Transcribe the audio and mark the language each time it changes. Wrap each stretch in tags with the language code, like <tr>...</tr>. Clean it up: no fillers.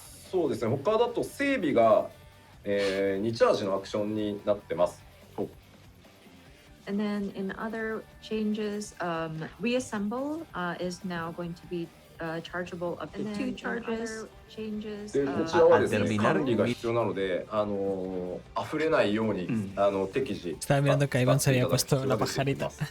<ja>そうですね、他だと整備が、2チャージのアクションになってます。</ja> <en>And then in other changes, reassemble is now going to be chargeable up to 2 charges. Changes.</en> <ja>でこちらはですね、管理が必要なので、溢れないように、適時。</ja> <es>Estaba mirando que Iván se había puesto la pajarita.</es>